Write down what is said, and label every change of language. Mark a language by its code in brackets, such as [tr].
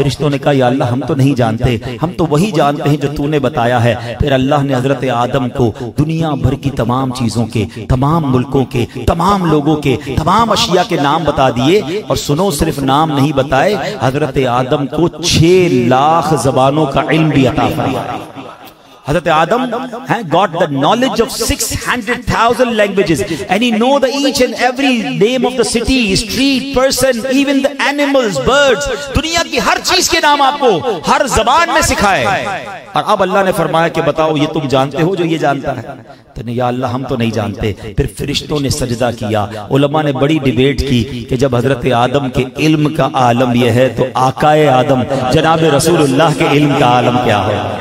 [hi] फरिश्तों ने कहा, या अल्लाह हम तो नहीं जानते, हम तो वही जानते हैं जो तूने बताया है। फिर अल्लाह ने हजरत आदम को दुनिया भर की तमाम चीजों के, तमाम मुल्कों के, तमाम लोगों के, तमाम अशिया के नाम बता दिए। और सुनो, सिर्फ नाम नहीं बताए, हजरत आदम को 6 लाख जबानों का इल्म भी अता फरमाया। [en] हज़रत Adam got the knowledge of 600,000 languages and he know the each and every name of the city, street, person, even the animals, birds, [hi] दुनिया की हर चीज के नाम आपको हर जबान में सिखाए। और अब अल्लाह ने फरमाया कि बताओ ये तुम जानते हो जो ये जानता है? तो नहीं, या अल्लाह हम तो नहीं जानते। फिर फरिश्तों ने सजदा किया। उलमा ने बड़ी डिबेट की कि जब हजरत आदम के इल्म का आलम यह है तो आकाए आदम जनाब रसूलुल्लाह के इल्म का आलम क्या है?